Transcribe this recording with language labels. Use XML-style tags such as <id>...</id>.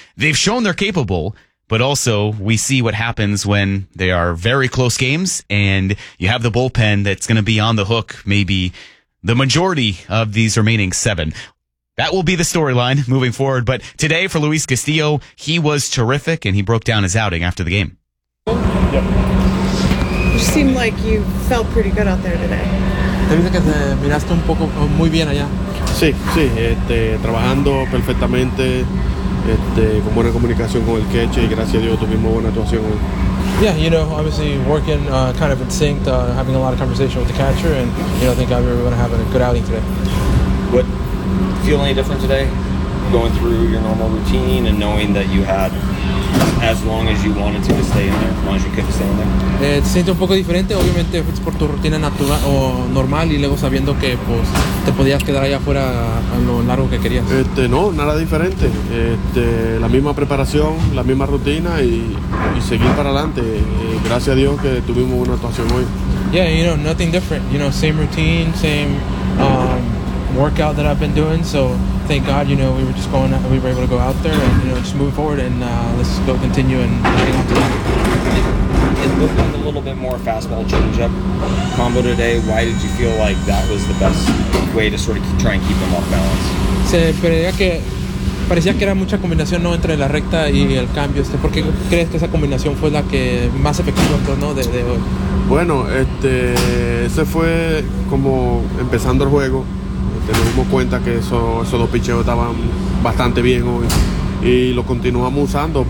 <en>They've shown they're capable, but also we see what happens when they are very close games and you have the bullpen that's going to be on the hook maybe the majority of these remaining 7. That will be the storyline moving forward. But today for Luis Castillo, he was terrific, and he broke down his outing after the game. You seem like you felt pretty good out there today.</en> <es>Te dice que te miraste un poco muy bien allá. Sí, sí, trabajando perfectamente, con buena comunicación con el catcher, y gracias a Dios tuvimos buena actuación.</es> <en>Yeah, you know, obviously working kind of in sync, having a lot of conversation with the catcher, and you know, thank God we were going to have a good outing today. What? Feel any different today going through your normal routine and knowing that you had as long as you wanted to stay in there, as long as you could stay in there?</en> <es>Te sientes un poco diferente, obviamente es por tu rutina natural o normal, y luego sabiendo que pues te podías quedar allá afuera a lo largo que querías. No, nada diferente. La misma preparación, la misma rutina, y seguir para adelante. Gracias a Dios que tuvimos una actuación hoy.</es> <en>Yeah, you know, nothing different. You know, same routine, same workout that I've been doing, so thank God, you know, we were just going out, we were able to go out there and, you know, just move forward and let's go continue and hang on to that. It looked like a little bit more fastball changeup combo today. Why did you feel like that was the best way to sort of try and keep them off balance?</en> <es>Se creía que parecía que era mucha combinación, ¿no?, entre la recta y el cambio. ¿Por qué crees que esa combinación fue la que más efectiva, ¿no?, de hoy? Bueno, ese fue como empezando el juego. Nos dimos cuenta que esos dos picheos estaban bastante bien hoy y lo continuamos usando.</es>